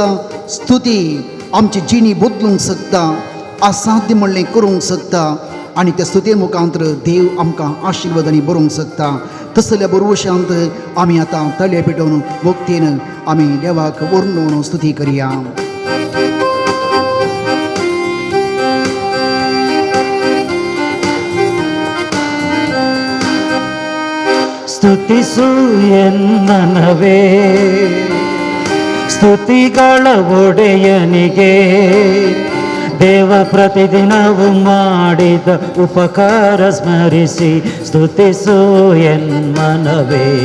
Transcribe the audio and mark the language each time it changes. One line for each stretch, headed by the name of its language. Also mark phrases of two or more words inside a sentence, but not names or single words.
Konkani: स्तुती आमची जिणी बदलूंक शकता, असाध्य म्हणलें करूंक शकता आनी त्या स्तुते मुखांतर देव आमकां आशिर्वादांनी भरूंक शकता. तसल्या बरोवशांत आमी आतां तळे पेटोवन भक्तीन आमी देवाक वर्णून स्तुती करया.
Kannada: ಸ್ತುತಿಸು ಎನ್ನನವೇ ಸ್ತುತಿಗಳ ಒಡೆಯನಿಗೆ ದೇವ ಪ್ರತಿದಿನವೂ ಮಾಡಿದ ಉಪಕಾರ ಸ್ಮರಿಸಿ ಸ್ತುತಿಸು ಎನ್ಮನವೇ